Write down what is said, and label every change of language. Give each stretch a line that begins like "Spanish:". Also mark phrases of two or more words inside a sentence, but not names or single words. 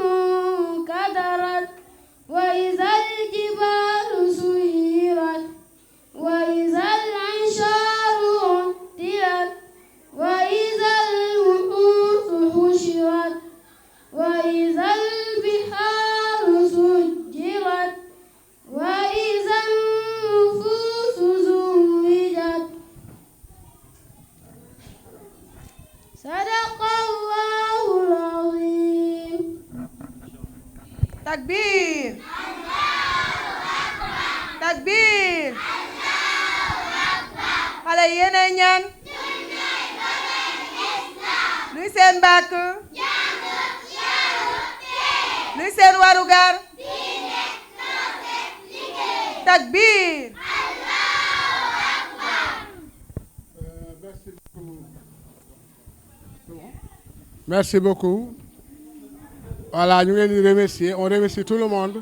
Arabic: انكدرت وإذا الجبال سيرت وإذا العشار عطلت وإذا الوحوش حشرت وإذا البحار سجرت وإذا النفوس زوجت صدق الله العظيم
Wolof: takbir takbir xale yi yéenay ñaan luy seen bàkk luy seen warugar takbir
French: Merci beaucoup. Voilà, nous voulons remercier. On remercie tout le monde.